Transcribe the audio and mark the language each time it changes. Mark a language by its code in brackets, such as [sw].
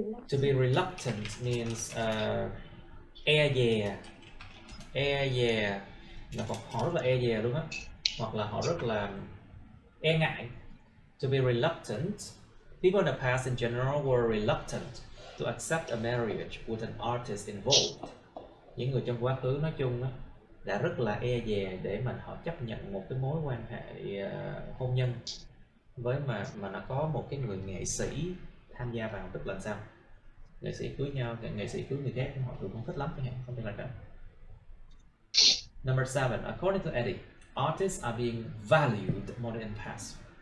[en] To be reluctant means [vi] e dè, là họ rất là e dè luôn á, hoặc là họ rất là e ngại. [en] To be reluctant, people in the past in general were reluctant to accept a marriage with an artist involved. [vi] Những người trong quá khứ nói chung á, đã rất là e dè để mà họ chấp nhận một cái mối quan hệ hôn nhân với mà nó có một cái người nghệ sĩ tham gia vào. Tức là sao? Nghệ sĩ cưới nhau, nghệ sĩ cưới người khác họ thường không thích lắm chẳng hạn, không thể là đó. [en] Number 7. According to Eddie, artists are being valued more than in past.